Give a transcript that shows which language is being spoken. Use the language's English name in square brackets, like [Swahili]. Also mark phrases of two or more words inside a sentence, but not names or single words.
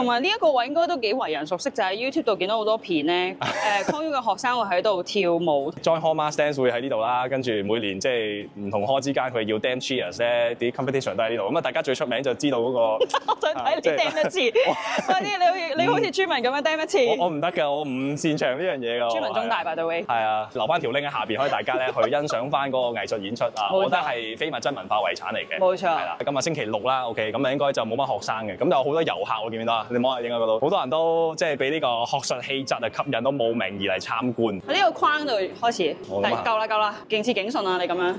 [Cantonese] 同埋呢一個位應該都幾為人熟悉，就喺 YouTube 度見到好多片咧。Con U 嘅學生會喺度跳舞。 Joint Hall Mass Dance 會喺呢度啦，跟住每年即係唔同科之間佢要 Dance Cheers 咧，啲 competition 都喺呢度。咁啊，大家最出名就知道嗰個。我想睇你 dance 一次，快啲！你好似朱文咁樣 dance 一次。我唔得嘅，我唔擅長呢樣嘢㗎。朱文中大 [English] by the way。 [Cantonese] 係啊，留翻條 link 喺下邊，可以大家咧去欣賞翻嗰個藝術演出啊。我覺得係非物質文化遺產嚟嘅。冇錯。係啦，咁啊星期六啦 ，OK，咁啊應該就冇乜學生嘅，咁就好多遊客，我見唔見到啊？你望下影喺嗰度，好多人都即係俾呢個學術氣質啊吸引到慕名而嚟參觀。喺呢個框度開始，夠啦，勁似警訊啊！你咁樣。